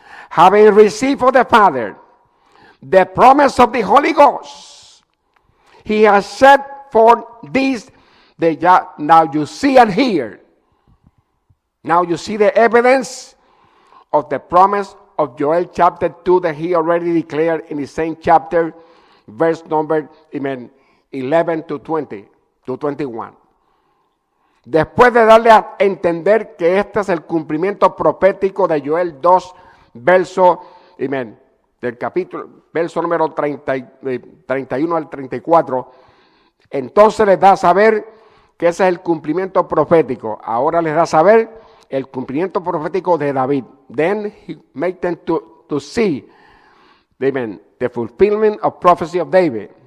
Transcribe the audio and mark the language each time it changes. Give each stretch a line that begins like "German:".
English: Having received of the Father the promise of the Holy Ghost, he has set forth this, now you see and hear. Now you see the evidence of the promise of Joel chapter 2 that he already declared in the same chapter, verse number 11 to 20, to 21.
Spanish: Después de darle a entender que este es el cumplimiento profético de Joel 2, verso, del capítulo, verso número 31 al 34, entonces les da a saber que ese es el cumplimiento profético. Ahora les da a saber el cumplimiento profético de David.
English: Then he made them to see, the fulfillment of prophecy of David.